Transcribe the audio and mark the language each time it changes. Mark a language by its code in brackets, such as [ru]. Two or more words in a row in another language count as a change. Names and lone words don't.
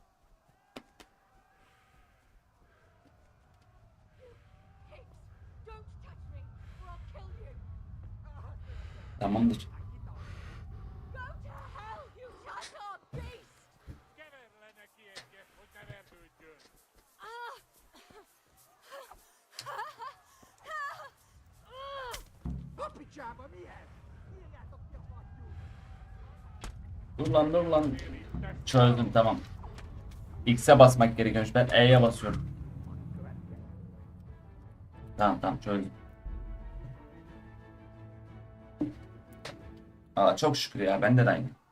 [tr] Tamamdır. [hu] Keverle neki egyet, hogy ne vergődjön! Hopi csába, mi ez? Írjátok ki a fattyút! [tr] Dur lan dur lan. Çözdüm tamam. X'e basmak gerekiyormuş. Ben E'ye basıyorum. Tamam çözdüm. Aa çok şükür ya, bende de aynı.